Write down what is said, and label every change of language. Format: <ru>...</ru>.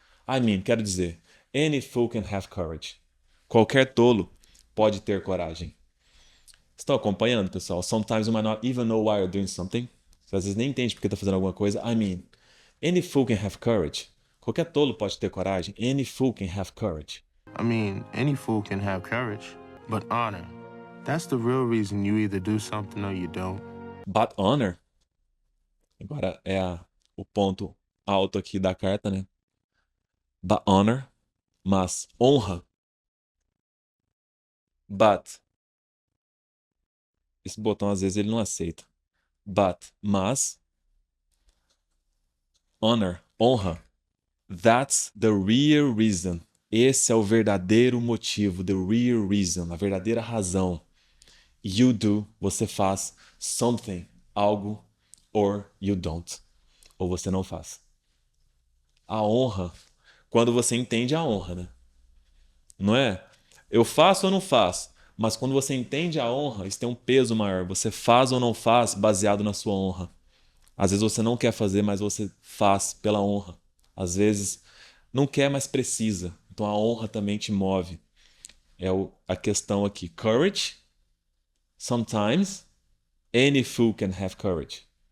<en>I mean,</en> <pt>quero dizer,</pt> <en>any fool can have courage.</en> <pt>Qualquer tolo pode ter coragem. Estão acompanhando, pessoal?</pt> <en>Sometimes you might not even know why you're doing something.</en> <pt>Você às vezes nem entende porque está fazendo alguma coisa.</pt> <en>I mean, any fool can have courage.</en> <pt>Qualquer tolo pode ter coragem.</pt> <en>Any fool can have courage. I mean, any fool can have courage. But honor, that's the real reason you either do something or you don't. But honor,</en> <pt>agora é o ponto alto aqui da carta, né? But honor, mas honra. But, esse botão às vezes ele não aceita. But, mas, honor, honra.</pt> <en>That's the real reason.</en> <pt>Esse é o verdadeiro motivo,</pt> <en>the real reason,</en> <pt>a verdadeira razão.</pt> <en>You do,</en> <pt>você faz something, algo,</pt> <en>or you don't,</en> <pt>ou você não faz. A honra, quando você entende a honra, né? Não é? Eu faço ou não faço? Mas quando você entende a honra, isso tem um peso maior. Você faz ou não faz baseado na sua honra. Às vezes você não quer fazer, mas você faz pela honra. Às vezes não quer, mas precisa. Então a honra também te move. É a questão aqui. Courage.</pt> <en>Sometimes any fool can have courage.</en>